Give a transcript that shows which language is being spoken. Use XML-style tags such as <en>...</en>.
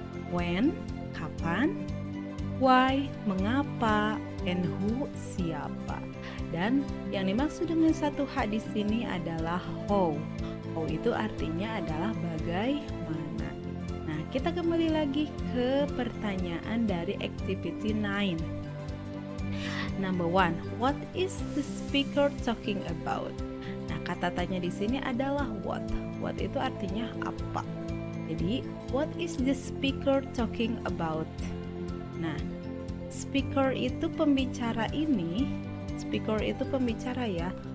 <id>When, kapan. Why, mengapa. And who, siapa. Dan yang dimaksud dengan 1H di sini adalah how. How itu artinya adalah bagaimana. Nah, kita kembali lagi ke pertanyaan dari activity 9.</id> <en>Number 1, what is the speaker talking about?</en> <id>Nah, kata tanya di sini adalah what. What itu artinya apa.</id> <en>Jadi, what is the speaker talking about?</en> <id>Nah, speaker itu pembicara ini. Speaker itu pembicara ya.</id>